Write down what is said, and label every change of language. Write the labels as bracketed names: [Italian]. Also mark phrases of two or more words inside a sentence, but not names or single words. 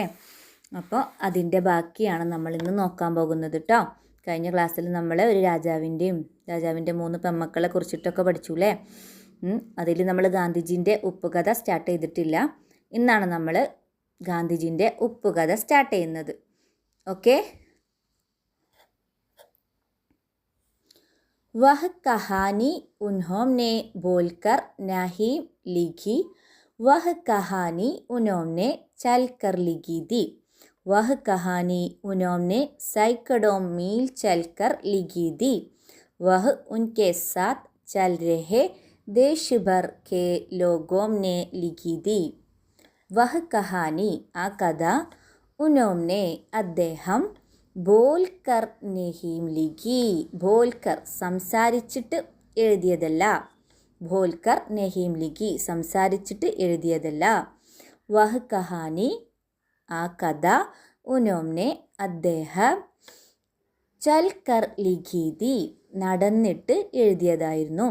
[Malayalam] അപ്പോൾ അതിൻ്റെ ബാക്കിയാണ് നമ്മളിന്ന് നോക്കാൻ പോകുന്നത് കേട്ടോ. കഴിഞ്ഞ ക്ലാസ്സിൽ നമ്മൾ ഒരു രാജാവിൻ്റെ 3 പെമ്മക്കളെ കുറിച്ചിട്ടൊക്കെ പഠിച്ചു അല്ലേ? അതിൽ നമ്മൾ ഗാന്ധിജീൻ്റെ ഉപ്പുകഥ സ്റ്റാർട്ട് ചെയ്തിട്ടില്ല. ഇന്നാണ് നമ്മൾ ഗാന്ധിജീൻ്റെ ഉപ്പുകഥ സ്റ്റാർട്ട് ചെയ്യുന്നത്. ഓക്കെ. [Hindi] वह कहानी उन्होंने बोलकर नहीं लिखी, वह कहानी उन्होंने चलकर लिखी थी. वह कहानी उन्होंने सैकड़ों मील चलकर लिखी थी. वह उनके साथ चल रहे देश भर के लोगों ने लिखी थी. वह कहानी [Malayalam] ആ കഥ [Hindi] उन्होंने അദ്ദേഹം बोलकर नहीं लिखी. [Malayalam] ബോൽക്കർ സംസാരിച്ചിട്ട് എഴുതിയതല്ല. [Hindi] बोलकर नहीं लिखी [Malayalam] സംസാരിച്ചിട്ട് എഴുതിയതല്ല. [Hindi] वह कहानी [Malayalam] ആ കഥ [Hindi] ഉനോംനെ അദ്ദേഹം चलकर लिखी थी [Malayalam] നടന്നിട്ട് എഴുതിയതായിരുന്നു.